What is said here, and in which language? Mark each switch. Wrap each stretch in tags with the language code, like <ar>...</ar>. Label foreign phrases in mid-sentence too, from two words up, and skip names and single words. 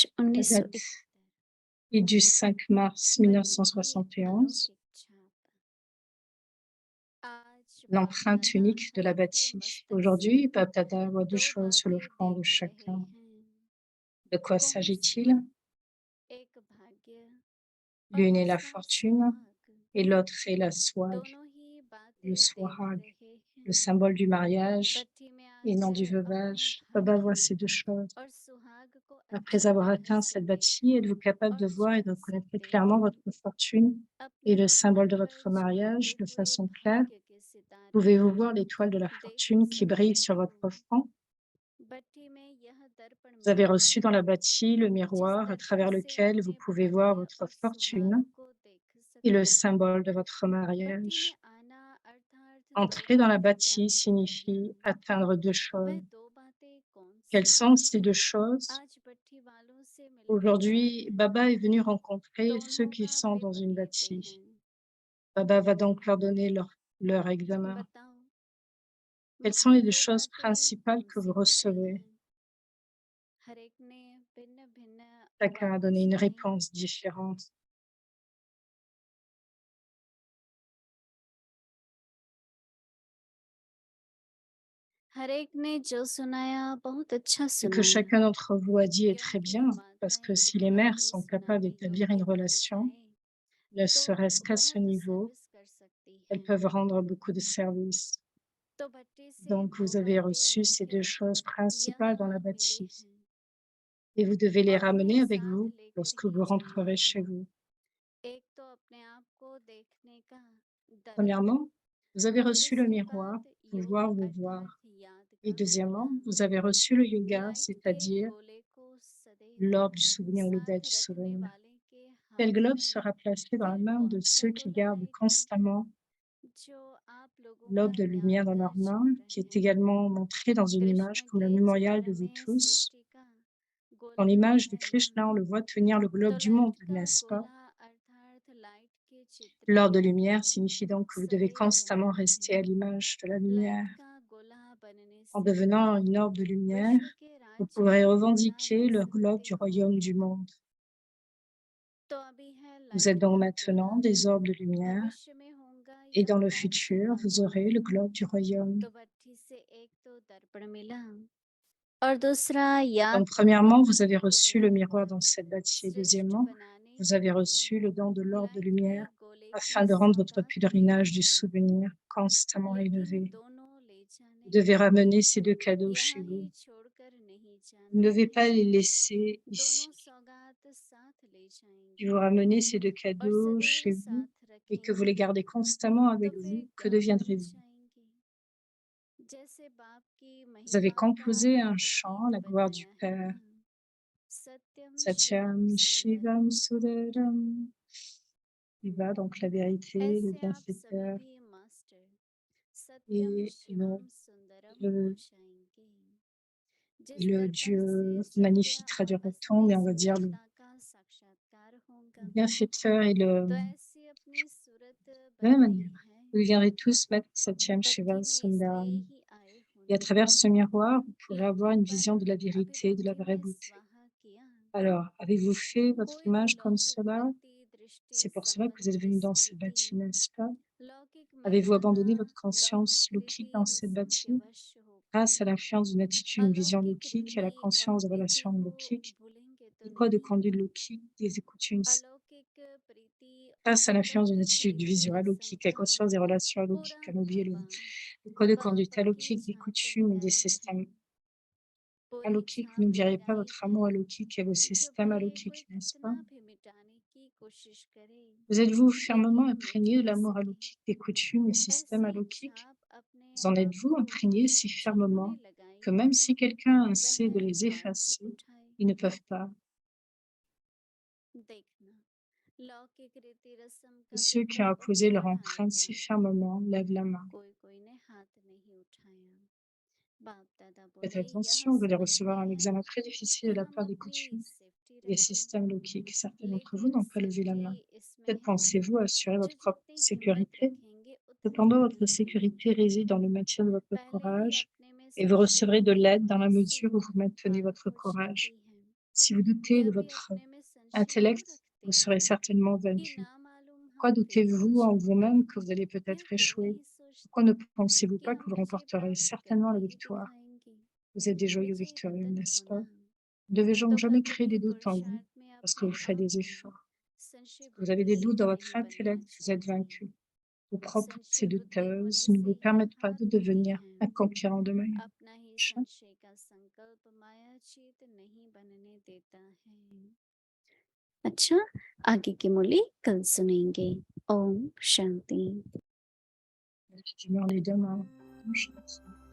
<fr>La 1971 date est du 5 mars</fr> <hi>बच्चे 1971, अलौकिक छाप आज</hi> <fr>l'empreinte</fr> <hi>बाप-दादा</hi> <fr>unique de la</fr> <hi>हर एक के</hi> <fr>bâtie.</fr> <hi>मस्तक</hi> <fr>Aujourd'hui,</fr> <hi>से</hi> <fr>Bab Dada voit deux</fr> <hi>दो</hi> <fr>choses sur le</fr> <hi>बातें</hi> <fr>front de</fr> <hi>देख रहे</hi> <fr>chacun.</fr> <hi>हैं</hi> <fr>De quoi</fr> <hi>कौन सी</hi> <fr>s'agit-il?</fr> <hi>एक भाग्य और</hi> <fr>L'une est la</fr> <hi>दूसरा</hi> <fr>fortune</fr> <hi>सुहाग</hi> <fr>et l'autre est la swag,</fr> <hi>दोनों ही</hi> <fr>le</fr> <hi>बातें देख</hi> <fr>swahag,</fr> <hi>रहे</hi> <fr>le</fr> <hi>हैं</hi> <fr>symbole du mariage</fr> <hi>भट्टी में</hi> <fr>et non du</fr> <hi>आकर अपना</hi> <fr>veuvage. Baba voit</fr> <hi>भाग्य</hi> <fr>ces deux choses.</fr> <hi>और सुहाग को</hi> <fr>Après</fr> <hi>अच्छी</hi> <fr>avoir</fr> <hi>तरह</hi> <fr>atteint</fr> <hi>से</hi> <fr>cette</fr> <hi>देखा</hi> <fr>bâtie, êtes-vous capable</fr> <hi>और</hi> <fr>de voir et de</fr> <hi>जब से</hi> <fr>reconnaître clairement</fr> <hi>देखा</hi> <fr>votre fortune et</fr> <hi>अपने</hi> <fr>le symbole</fr> <hi>स्थान</hi> <fr>de</fr> <hi>पर</hi> <fr>votre mariage</fr> <hi>चमकते</hi> <fr>de</fr> <hi>हुए</hi> <fr>façon claire?</fr> <hi>भाग्य के सितारे</hi> <fr>Pouvez-vous voir l'étoile de la</fr> <hi>देख</hi> <fr>fortune qui</fr> <hi>सकते</hi> <fr>brille sur</fr> <hi>हो</hi> <fr>votre front?</fr> <hi>भट्टी में यह दर्पण</hi> <fr>Vous avez</fr> <hi>मिला</hi> <fr>reçu dans la bâtie le</fr> <hi>जिस</hi> <fr>miroir à</fr> <hi>दर्पण</hi> <fr>travers</fr> <hi>से</hi> <fr>lequel vous</fr> <hi>अपने</hi> <fr>pouvez voir</fr> <hi>भाग्य</hi> <fr>votre</fr> <hi>और सुहाग</hi> <fr>fortune</fr> <hi>को देख</hi> <fr>et le</fr> <hi>सकते</hi> <fr>symbole de votre</fr> <hi>भट्टी में</hi> <fr>mariage.</fr> <hi>आना अर्थात दो</hi> <fr>Entrer dans la</fr> <hi>बातें</hi> <fr>bâtie</fr> <hi>प्राप्त करना</hi> <fr>signifie atteindre deux choses.</fr> <hi>वह दो बातें कौन</hi> <fr>Quelles</fr> <hi>सी</hi> <fr>sont</fr> <hi>हैं</hi> <fr>ces deux choses?</fr> <hi>आज भट्टी वालों से मिलकर</hi> <fr>Aujourd'hui,</fr> <hi>आए</hi> <fr>Baba</fr> <hi>हैं</hi> <fr>est venu rencontrer ceux</fr> <hi>दोनों</hi> <fr>qui</fr> <hi>का</hi> <fr>sont dans</fr> <hi>पिप</hi> <fr>une</fr> <hi>लेते</hi> <fr>bâtie.</fr> <hi>हैं</hi> <fr>Baba va donc leur donner leur examen.</fr> <hi>बताओ</hi> <fr>Quelles sont</fr> <hi>मुझसे</hi> <fr>les deux</fr> <hi>दो</hi> <fr>choses</fr> <hi>बातें</hi> <fr>principales</fr> <hi>कौन</hi> <fr>que</fr> <hi>सी</hi> <fr>vous</fr> <hi>होती</hi> <fr>recevez?</fr> <hi>हैं हर एक ने भिन्न भिन्न</hi> <fr>Chacun a donné une réponse différente.</fr> <hi>हर एक ने जो सुनाया बहुत अच्छा</hi> <fr>Ce que</fr> <hi>सुनाया,</hi> <fr>chacun d'entre vous a dit est très</fr> <hi>क्योंकि</hi> <fr>bien, parce que</fr> <hi>माताएं</hi> <fr>si les</fr> <hi>पिता</hi> <fr>mères</fr> <hi>ही</hi> <fr>sont capables</fr> <hi>सुनाने</hi> <fr>d'établir</fr> <hi>योग्य</hi> <fr>une</fr> <hi>बन</hi> <fr>relation,</fr> <hi>जाए</hi> <fr>ne</fr> <hi>तो</hi> <fr>serait-ce qu'à ce</fr> <hi>बहुत</hi> <fr>niveau,</fr> <hi>सर्विस कर सकती</hi> <fr>elles</fr> <hi>हैं।</hi> <fr>peuvent rendre beaucoup de services.</fr> <hi>तो भट्टी से</hi> <fr>Donc,</fr> <hi>वो</hi> <fr>vous avez</fr> <hi>बातें</hi> <fr>reçu ces deux</fr> <hi>मुझे</hi> <fr>choses principales dans la</fr> <hi>यहाँ मिली</hi> <fr>bâtie</fr> <hi>हैं</hi> <fr>et vous devez les</fr> <hi>और</hi> <fr>ramener</fr> <hi>उन्हें</hi> <fr>avec</fr> <hi>साथ</hi> <fr>vous</fr> <hi>लेकर</hi> <fr>lorsque</fr> <hi>ही</hi> <fr>vous</fr> <hi>जाना</hi> <fr>rentrerez</fr> <hi>है।</hi> <fr>chez vous.</fr> <hi>एक तो अपने आप को देखने का दर्पण</hi> <fr>Premièrement, vous avez</fr> <hi>और</hi> <fr>reçu le</fr> <hi>दूसरी</hi> <fr>miroir,</fr> <hi>बात</hi> <fr>pouvoir</fr> <hi>योग</hi> <fr>vous</fr> <hi>अर्थात</hi> <fr>voir.</fr> <hi>याद</hi> <fr>Et</fr> <hi>का</hi> <fr>deuxièmement,</fr> <hi>गोला,</hi> <fr>vous avez reçu le yoga,</fr> <hi>लाइट के</hi> <fr>c'est-à-dire</fr> <hi>गोले को सदैव</hi> <fr>l'orbe du souvenir ou le dais</fr> <hi>साथ</hi> <fr>du</fr> <hi>रखने</hi> <fr>souvenir.</fr> <hi>वाले के</hi> <fr>Quel</fr> <hi>हाथ</hi> <fr>globe</fr> <hi>में</hi> <fr>sera placé dans la</fr> <hi>फिर</hi> <fr>main de</fr> <hi>कौन सा</hi> <fr>ceux qui</fr> <hi>गोला</hi> <fr>gardent</fr> <hi>आएगा</hi> <fr>constamment</fr> <hi>जो आप लोगों</hi> <fr>l'aube</fr> <hi>का</hi> <fr>de lumière dans leurs</fr> <hi>याददाश्त</hi> <fr>mains, qui est</fr> <hi>रहे।</hi> <fr>également montré dans une image</fr> <hi>कृष्ण</hi> <fr>comme le</fr> <hi>के</hi> <fr>mémorial de</fr> <hi>चरण</hi> <fr>vous</fr> <hi>में</hi> <fr>tous?</fr> <hi>सृष्टि का</hi> <fr>Dans</fr> <hi>गोला</hi> <fr>l'image de</fr> <hi>है ना,</hi> <fr>Krishna, on le voit tenir le globe</fr> <hi>तो</hi> <fr>du monde,</fr> <hi>लाइट का</hi> <fr>n'est-ce pas?</fr> <hi>गोला अर्थात लाइट के चित्र</hi> <fr>L'orbe de</fr> <hi>में</hi> <fr>lumière signifie donc que vous devez</fr> <hi>सदैव</hi> <fr>constamment</fr> <hi>रहना</hi> <fr>rester</fr> <hi>है।</hi> <fr>à l'image de la</fr> <hi>लाइट</hi> <fr>lumière.</fr> <hi>का गोला बनने</hi> <fr>En</fr> <hi>से</hi> <fr>devenant une orbe de lumière,</fr> <hi>विश्व के</hi> <fr>vous</fr> <hi>राज्य</hi> <fr>pourrez</fr> <hi>का गोला</hi> <fr>revendiquer</fr> <hi>ले</hi> <fr>le globe</fr> <hi>सकते</hi> <fr>du</fr> <hi>हो।</hi> <fr>royaume du monde.</fr> <hi>तो अभी है</hi> <fr>Vous êtes</fr> <hi>लाइट</hi> <fr>donc</fr> <hi>का</hi> <fr>maintenant</fr> <hi>गोला,</hi> <fr>des orbes de lumière</fr> <hi>भविष्य में होगा</hi> <fr>et</fr> <hi>या</hi> <fr>dans le</fr> <hi>कौन सा</hi> <fr>futur, vous</fr> <hi>गोला।</hi> <fr>aurez le globe du royaume.</fr> <hi>तो भट्टी से एक तो दर्पण मिला और दूसरा याद</hi> <fr>Donc,</fr> <hi>का</hi> <fr>premièrement, vous</fr> <hi>गोला</hi> <fr>avez</fr> <hi>मिल</hi> <fr>reçu le</fr> <hi>गया।</hi> <fr>miroir dans cette bâtie. Et</fr> <hi>श्रेष्ठ</hi> <fr>deuxièmement,</fr> <hi>बनाने</hi> <fr>vous</fr> <hi>के</hi> <fr>avez</fr> <hi>लिए</hi> <fr>reçu le don de l'orbe de</fr> <hi>लाइट के</hi> <fr>lumière</fr> <hi>गोले</hi> <fr>afin</fr> <hi>की</hi> <fr>de rendre votre</fr> <hi>सौगात</hi> <fr>pèlerinage</fr> <hi>लेनी</hi> <fr>du</fr> <hi>है,</hi> <fr>souvenir constamment</fr> <hi>लेकिन</hi> <fr>élevé.</fr> <hi>दोनों ले</hi> <fr>Vous</fr> <hi>जाने</hi> <fr>devez</fr> <hi>हैं,</hi> <fr>ramener ces deux cadeaux chez</fr> <hi>यहाँ</hi> <fr>vous.</fr> <hi>ही छोड़कर नहीं</hi> <fr>Vous ne</fr> <hi>जाना</hi> <fr>devez</fr> <hi>है।</hi> <fr>pas les laisser</fr> <hi>दोनों</hi> <fr>ici.</fr> <hi>सौगात साथ ले</hi> <fr>Si</fr> <hi>जाएंगे</hi> <fr>vous ramenez ces deux</fr> <hi>और</hi> <fr>cadeaux</fr> <hi>सदैव</hi> <fr>chez vous</fr> <hi>साथ</hi> <fr>et que vous</fr> <hi>रखेंगे</hi> <fr>les gardez constamment</fr> <hi>तो</hi> <fr>avec</fr> <hi>फिर</hi> <fr>vous, que</fr> <hi>गा बन</hi> <fr>deviendrez-vous?</fr> <hi>जाएंगे। जैसे बाप की</hi> <fr>Vous avez</fr> <hi>महिमा का</hi> <fr>composé un</fr> <hi>एक</hi> <fr>chant,</fr> <hi>गीत</hi> <fr>la gloire du</fr> <hi>बनाया है</hi> <fr>Père.</fr> <hi>ना, सत्यम शिवम</hi> <fr>Satyam Shivam</fr> <hi>सुंदरम।</hi> <fr>Sudaram. Shiva, donc la vérité, le</fr> <hi>ऐसे आप सभी</hi> <fr>bienfaiteur</fr> <hi>भी मास्टर सत्यम</hi> <fr>et</fr> <hi>शिवम सुंदरम हो</hi> <fr>le,</fr> <hi>जाएंगे,</hi> <fr>et</fr> <hi>जिस</hi> <fr>le</fr> <hi>दर्पण से</hi> <fr>Dieu</fr> <hi>सत्य</hi> <fr>magnifique</fr> <hi>और</hi> <fr>traduira-t-on, mais</fr> <hi>असली</hi> <fr>on va dire</fr> <hi>सुंदरता का साक्षात्कार होगा।</hi> <fr>bienfaiteur et</fr> <hi>तो ऐसी अपनी सूरत</hi> <fr>de la même</fr> <hi>बनाई</hi> <fr>manière.</fr> <hi>है,</hi> <fr>Vous viendrez tous mettre Satyam</fr> <hi>भट्टी</hi> <fr>Shiva</fr> <hi>में इसलिए</hi> <fr>Sundaram.</fr> <hi>ही आए</hi> <fr>Et à</fr> <hi>होंगे,</hi> <fr>travers ce miroir, vous pourrez avoir</fr> <hi>लौकिक</hi> <fr>une</fr> <hi>पर</hi> <fr>vision de la</fr> <hi>अभी</hi> <fr>vérité, de la</fr> <hi>भट्टी</hi> <fr>vraie</fr> <hi>में</hi> <fr>beauté.</fr> <hi>स्वाहा किया।</hi> <fr>Alors, avez-vous fait votre</fr> <hi>कोई भी</hi> <fr>image comme</fr> <hi>लौकिक</hi> <fr>cela?</fr> <hi>वृत्ति दृष्टि</hi> <fr>C'est pour cela que vous êtes</fr> <hi>संबंध</hi> <fr>venu dans cette</fr> <hi>स्मृति,</hi> <fr>bâtie, n'est-ce pas?</fr> <hi>लौकिक</hi> <fr>Avez-vous</fr> <hi>मर्यादा</hi> <fr>abandonné votre conscience</fr> <hi>लौकिक</hi> <fr>lokique</fr> <hi>रीति</hi> <fr>dans cette</fr> <hi>रस्म के</hi> <fr>bâtie?</fr> <hi>वश होकर</hi> <fr>Grâce à l'influence d'une attitude, une vision</fr> <hi>अलौकिक</hi> <fr>lokique et à la</fr> <hi>रीति और</hi> <fr>conscience de</fr> <hi>नीति</hi> <fr>relation</fr> <hi>को</hi> <fr>lokique,</fr> <hi>भूलेंगे तो</hi> <fr>des codes de</fr> <hi>नहीं</hi> <fr>conduite</fr> <hi>ना।</hi> <fr>lokique, des coutumes,</fr> <hi>अलौकिक प्रीति और</hi> <fr>grâce à l'influence d'une</fr> <hi>अलौकिक</hi> <fr>attitude de</fr> <hi>रीति</hi> <fr>vision</fr> <hi>रस्म</hi> <fr>alaukique, à la</fr> <hi>का</hi> <fr>conscience des relations alaukiques,</fr> <hi>पूरा</hi> <fr>à oublier</fr> <hi>बाबा</hi> <fr>le code de conduite</fr> <hi>बाबा की</hi> <fr>alaukique, des</fr> <hi>छाप</hi> <fr>coutumes et des</fr> <hi>लगाई</hi> <fr>systèmes</fr> <hi>है, पूरी</hi> <fr>alaukiques, vous</fr> <hi>छाप</hi> <fr>n'oublierez pas</fr> <hi>लगाई</hi> <fr>votre</fr> <hi>है,</hi> <fr>amour alaukique et vos</fr> <hi>जो</hi> <fr>systèmes</fr> <hi>भले कोई</hi> <fr>alaukiques, n'est-ce pas?</fr> <hi>कितना भी मिटाने की कोशिश करे</hi> <fr>Vous êtes-vous fermement</fr> <hi>लेकिन मिट</hi> <fr>imprégné de</fr> <hi>ना</hi> <fr>l'amour</fr> <hi>सके।</hi> <fr>alaukique, des coutumes et systèmes</fr> <hi>ऐसी</hi> <fr>alaukiques?</fr> <hi>छाप अपने</hi> <fr>Vous en</fr> <hi>आप</hi> <fr>êtes-vous</fr> <hi>को</hi> <fr>imprégné si</fr> <hi>जिन्होंने</hi> <fr>fermement que</fr> <hi>लगाई</hi> <fr>même</fr> <hi>है</hi> <fr>si quelqu'un</fr> <hi>वह</hi> <fr>essaie de les</fr> <hi>हाथ</hi> <fr>effacer,</fr> <hi>उठाए।</hi> <fr>ils ne peuvent pas?</fr> <hi>देखना, लौकिक रीति रस्म</hi> <fr>Et</fr> <hi>का</hi> <fr>ceux qui ont</fr> <hi>पेपर</hi> <fr>apposé leur</fr> <hi>पकड़</hi> <fr>empreinte</fr> <hi>आएगा,</hi> <fr>si fermement lèvent la main.</fr> <hi>कोई ने हाथ नहीं उठाया। बाप दादा</hi> <fr>Faites</fr> <hi>बोले यह</hi> <fr>attention, vous allez</fr> <hi>समझते</hi> <fr>recevoir un</fr> <hi>हैं</hi> <fr>examen très difficile</fr> <hi>कि</hi> <fr>de la</fr> <hi>हम</hi> <fr>part des</fr> <hi>अपनी</hi> <fr>coutumes</fr> <hi>सेफ्टी</hi> <fr>et des</fr> <hi>रखें,</hi> <fr>systèmes lokiques. Certains d'entre vous</fr> <hi>लेकिन</hi> <fr>n'ont pas levé la</fr> <hi>सेफ्टी</hi> <fr>main.</fr> <hi>इसमें</hi> <fr>Peut-être</fr> <hi>है</hi> <fr>pensez-vous assurer</fr> <hi>जो</hi> <fr>votre propre</fr> <hi>जितनी हिम्मत</hi> <fr>sécurité.</fr> <hi>रखेंगे उतनी</hi> <fr>Cependant, votre</fr> <hi>बड़ी होगी।</hi> <fr>sécurité réside dans le maintien de votre</fr> <hi>पहले ही</hi> <fr>courage</fr> <hi>अपने में</hi> <fr>et vous recevrez de</fr> <hi>संशय</hi> <fr>l'aide dans la</fr> <hi>होने से</hi> <fr>mesure où vous maintenez</fr> <hi>बालक</hi> <fr>votre</fr> <hi>हो जाती</hi> <fr>courage.</fr> <hi>है।</hi> <fr>Si vous doutez</fr> <hi>यह</hi> <fr>de</fr> <hi>भी</hi> <fr>votre</fr> <hi>अपने में संशय क्यों</hi> <fr>intellect, vous</fr> <hi>रखते</hi> <fr>serez</fr> <hi>हैं</hi> <fr>certainement</fr> <hi>कि</hi> <fr>vaincu.</fr> <hi>ना मालूम</hi> <fr>Pourquoi</fr> <hi>हम फेल हो</hi> <fr>doutez-vous en</fr> <hi>जाएंगे।</hi> <fr>vous-même que vous allez</fr> <hi>यह</hi> <fr>peut-être</fr> <hi>क्यों</hi> <fr>échouer?</fr> <hi>नहीं</hi> <fr>Pourquoi</fr> <hi>सोचते</hi> <fr>ne pensez-vous</fr> <hi>कि</hi> <fr>pas que</fr> <hi>हम</hi> <fr>vous</fr> <hi>मुझे</hi> <fr>remporterez</fr> <hi>प्राप्त</hi> <fr>certainement la</fr> <hi>करके ही</hi> <fr>victoire?</fr> <hi>दिखाएंगे।</hi> <fr>Vous êtes des joyeux victorieux,</fr> <hi>विजयी</hi> <fr>n'est-ce</fr> <hi>वतन</hi> <fr>pas?</fr> <hi>होना,</hi> <fr>Ne devez donc</fr> <hi>तो</hi> <fr>jamais</fr> <hi>कभी</hi> <fr>créer</fr> <hi>भी</hi> <fr>des doutes en vous</fr> <hi>पुरुषार्थ में</hi> <fr>parce que</fr> <hi>अपने</hi> <fr>vous faites</fr> <hi>आप</hi> <fr>des</fr> <hi>में</hi> <fr>efforts.</fr> <hi>संशय</hi> <fr>Si vous avez des</fr> <hi>बुद्धि</hi> <fr>doutes dans votre</fr> <hi>नहीं बनना</hi> <fr>intellect, vous êtes</fr> <hi>चाहिए।</hi> <fr>vaincu. Vos propres</fr> <hi>संशय</hi> <fr>pensées</fr> <hi>बुद्धि होने</hi> <fr>douteuses ne</fr> <hi>से</hi> <fr>vous</fr> <hi>ही</hi> <fr>permettent pas</fr> <hi>हार</hi> <fr>de</fr> <hi>होती</hi> <fr>devenir</fr> <hi>है।</hi> <fr>un conquérant de main.</fr> <hi>अपना ही संशय का संकल्प मायाचीत नहीं बनने देता है। अच्छा, आगे की मूली कल सुनेंगे। ओम शांति।</hi> <fr>Tu meurs les deux mains. Bonne chance.</fr>